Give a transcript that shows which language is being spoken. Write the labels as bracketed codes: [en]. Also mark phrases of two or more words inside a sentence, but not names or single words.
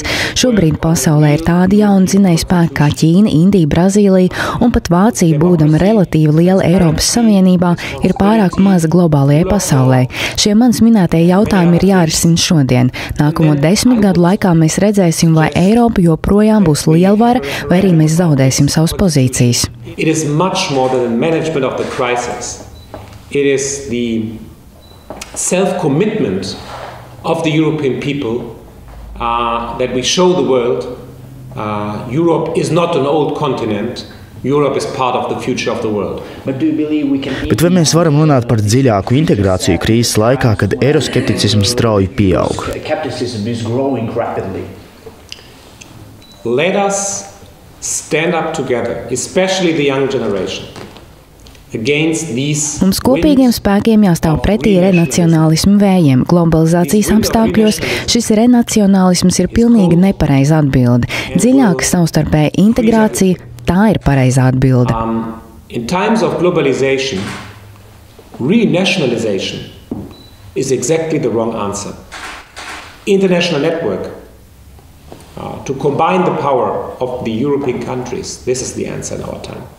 [lv] Šobrīd pasaulē ir tādi jauni dzinēji spēki kā Ķīna, Indija, Brazīlija un pat Vācija, būdama relatīvi liela Eiropas Savienībā, ir pārāk maza globālajai pasaulē. Šie manis minētie jautājumi ir jārisina šodien. Nākamo 10 gadu laikā mēs redzēsim, vai Eiropa joprojām būs lielvara, vai arī mēs zaudēsim savas pozīcijas. [en] It is much more than the management of the crisis. It is the self-commitment of the European people that we show the world. Europe is not an old continent. Europe is part of the future of the world. [lv] Bet vai mēs varam runāt par dziļāku integrāciju krīzes laikā, kad eiroskepticisms strauji pieaug? [en] Let us stand up together, especially the young generation. [lv] Mums kopīgiem spēkiem jāstāv pretī renacionālismu vējiem. Globalizācijas apstākļos šis renacionālisms ir pilnīgi nepareiza atbilde. Dziļāka savstarpēja integrācija, tā ir pareizā atbilde. [en] In times of globalization, renationalization is exactly the wrong answer. International network to combine the power of the European countries, this is the answer in our time.